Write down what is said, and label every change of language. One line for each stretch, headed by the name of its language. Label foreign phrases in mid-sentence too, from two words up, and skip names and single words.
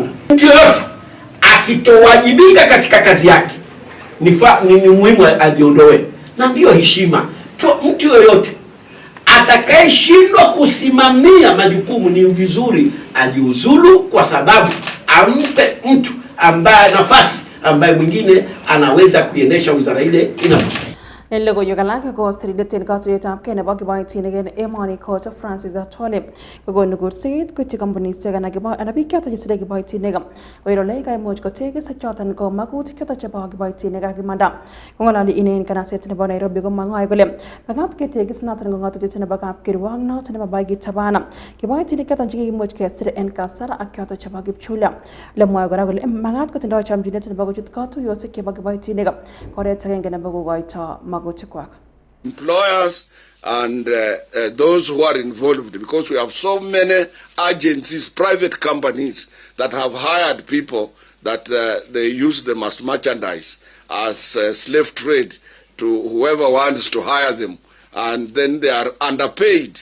Swahili: mtu yote akitowajibika katika kazi yake ni muhimu ajiondoe, na ndio heshima. Mtu yoyote atakayeshindwa kusimamia majukumu ni vizuri ajiuzulu, kwa sababu ampe mtu ambaye nafasi ambaye mwingine anaweza kuendesha wizara ile inavyostahili.
Kalenjin: En logoiywek alak ko sirindet en katuiyetab kei nebo kiboitinik en emoni Coach Francis Atwoli kokonu kurset koityi kampunisiek anan biik choton chesire kiboitinik koker kole kaimuch kotegis choton ko magutik choton chebo kiboitinik ak imanda. Kong'ololi ine en kanaset nebo Nairobi komong'oe kole makat ketegis noton ko ng'atutiet nebo kapkirwok noton nebo kitabana kiboitinik choton chekikimuch kesir en kasar ak choton chebo kipchulia. Ole mwoe kora kole makat kotindoi chomchinet nebo kochut katuyosiek chebo kiboitinik oret agenge nebo kokoito
English: employers and those who are involved, because we have so many agencies, private companies that have hired people that they use them as merchandise, as slave trade to whoever wants to hire them, and then they are underpaid.